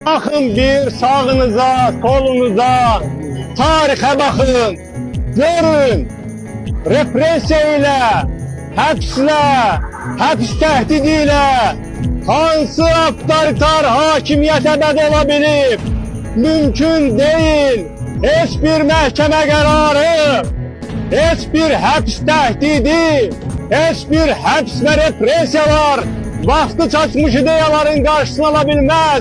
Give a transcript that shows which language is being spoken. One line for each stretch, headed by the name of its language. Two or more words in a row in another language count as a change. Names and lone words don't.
Turkish: Bakın bir sağınıza, solunuza, tarihe bakın, görün.
Azerbaijani: Represiya ile, həbslə, həbs təhdidi ilə hansı avtoritar hakimiyyət əbəd ola bilib? Mümkün deyil. Heç bir məhkəmə qərarı, heç bir həbs təhdidi, heç bir həbs və represiyalar vaxtı çatmış ideyaların qarşısını ala bilməz.